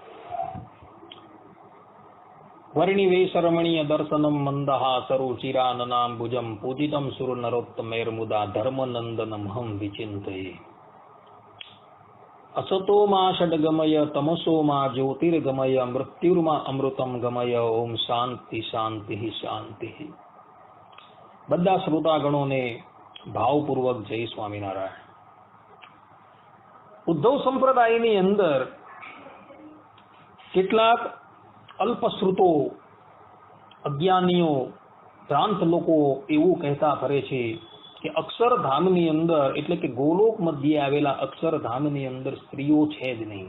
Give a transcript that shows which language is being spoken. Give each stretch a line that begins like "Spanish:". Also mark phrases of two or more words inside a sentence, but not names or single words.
Sanskrit: वर्णिवेशरमणीय दर्शनम मंदहासरुचिराननाम्बुजं पूजितं सुरनरोत्तमैर्मुदा धर्मनंदनम हम विचिन्तये। असतो मा षड्गमय तमसो मा ज्योतिर्गमय मृत्युर्मा अमृतम गमय। ओम शांति शांति शांति।
Gujarati: બધા શ્રોતાગણોને ભાવપૂર્વક જય સ્વામિનારાયણ। ઉદ્ધવ સંપ્રદાયની અંદર કેટલાક અલ્પશ્રુતો અજ્ઞાનીઓ ભ્રાંત લોકો એવું કહેતા ફરે છે કે અક્ષરધામની અંદર એટલે કે ગોલોક મધ્યે આવેલા અક્ષરધામની અંદર સ્ત્રીઓ છે જ નહીં।